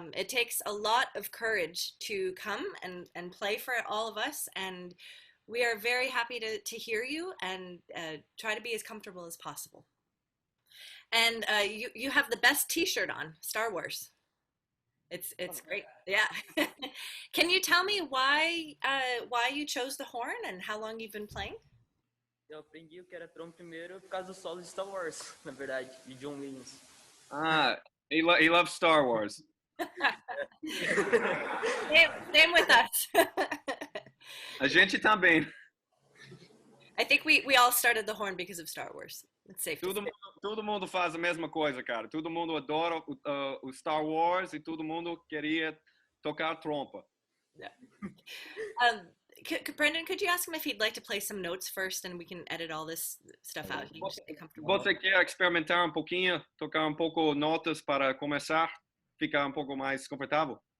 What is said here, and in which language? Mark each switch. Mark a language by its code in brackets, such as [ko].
[en] It takes a lot of courage to come and play for all of us, and we are very happy to hear you and try to be as comfortable as possible. And you have the best T-shirt on, Star Wars. It's great. Yeah. Can you tell me why you chose the horn and how long you've been playing? [pt] Eu aprendi o que era trompa primeiro por causa do solo de Star Wars, na verdade, de John Williams. [en] He loves Star Wars. Same with us. [pt] A gente também. [en] I think we all started the horn because of Star Wars. It's safe. [pt] Todo mundo faz a mesma coisa, cara. Todo mundo adora o Star Wars e todo mundo queria tocar trompa. [en] Yeah. Brendan, could you ask him if he'd like to play some notes first, and we can edit all this stuff out? He can just be comfortable. [pt] Você quer experimentar um pouquinho, tocar um pouco notas para começar, ficar um pouco mais confortável?